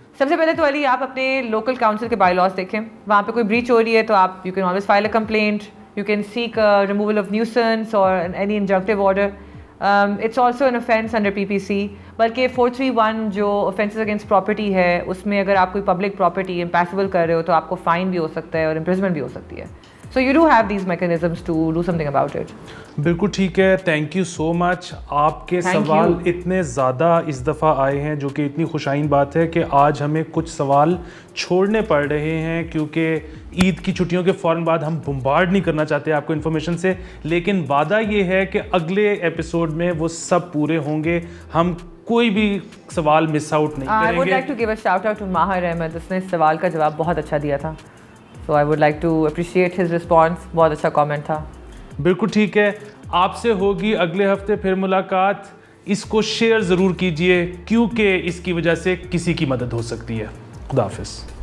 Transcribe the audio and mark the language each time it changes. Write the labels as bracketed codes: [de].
[ur] سب سے پہلے تو علی آپ اپنے لوکل کاؤنسل کے بائی لاز دیکھیں, وہاں پہ کوئی بریچ ہو رہی ہے تو آپ [en] You can always file a complaint, you can seek removal of nuisance اور any injunctive order. It's also an offence under PPC. [ur] بلکہ 431 جو [en] offences against property [ur] ہے اس میں اگر آپ کوئی پبلک پراپرٹی امپیسیبل کر رہے ہو تو آپ کو فائن بھی ہو سکتا ہے اور امپریزمنٹ بھی ہو سکتی ہے. [en] So you do have these mechanisms to do something about it. [ur] بالکل ٹھیک ہے. [en] Thank you so much. [ur] آپ کے سوال اتنے زیادہ اس دفعہ آئے ہیں جو کہ اتنی خوشائن بات ہے کہ آج ہمیں کچھ سوال چھوڑنے پڑ رہے ہیں کیونکہ عید کی چھٹیوں کے فوراً بعد ہم بمبارڈ نہیں کرنا چاہتے آپ کو انفارمیشن سے, لیکن وعدہ یہ ہے کہ اگلے ایپیسوڈ میں وہ سب پورے ہوں گے. ہم کوئی بھی سوال مس آؤٹ نہیں کریں گے. [en] I would like to give a shout out to Mahir Ahmed, [ur] اس نے اس سوال کا جواب بہت اچھا دیا تھا. [en] So I would like to appreciate his response. [ur] بہت اچھا کامنٹ تھا. بالکل ٹھیک ہے. آپ سے ہوگی اگلے ہفتے پھر ملاقات. اس کو شیئر ضرور کیجئے کیونکہ اس کی وجہ سے کسی کی مدد ہو سکتی ہے. خدا حافظ.